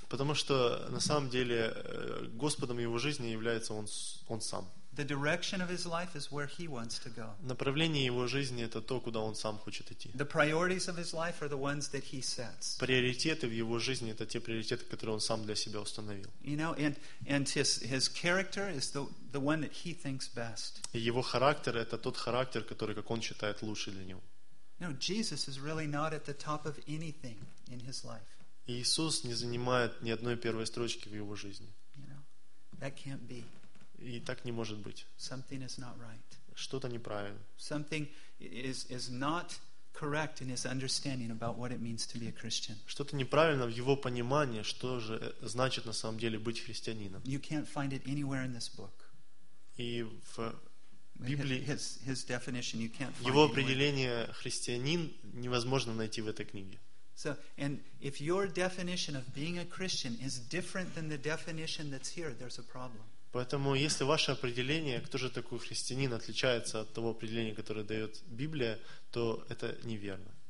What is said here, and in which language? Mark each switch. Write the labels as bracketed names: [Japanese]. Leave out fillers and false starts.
[Russian] Потому что, на самом деле, Господом его жизни является он сам. [English] The direction of his life is where he wants to go. [Russian] Направление его жизни это то, куда он сам хочет идти. [English] The priorities of his life are the ones that he sets. [Russian] Приоритеты в его жизни это те приоритеты, которые он сам для себя установил. [English] You know, and his character is the one that he thinks best. [Russian] Его характер это тот характер, который как он считает лучше для него. [English] No, Jesus is really not at the top of anything in his life. [Russian] Иисус не занимает ни одной первой строчки в его жизни. [English] You know, that can't be. [Russian] И так не может быть. [English] Something is not right. [Russian] Что-то неправильно. [English] Something is not correct in his understanding about what it means to be a Christian. [Russian] Что-то неправильно в его понимании, что же значит на самом деле быть христианином. [English] You can't find it anywhere in this book. [Russian] И в Библии [English] his definition you can't find. [Russian] Его определение христианин невозможно найти в этой книге. [English] So, and if your definition of being a Christian is different than the definition that's here, there's a problem. [Russian] Поэтому, если ваше определение, кто же такой христианин, отличается от того определения, которое дает Библия, то это неверно.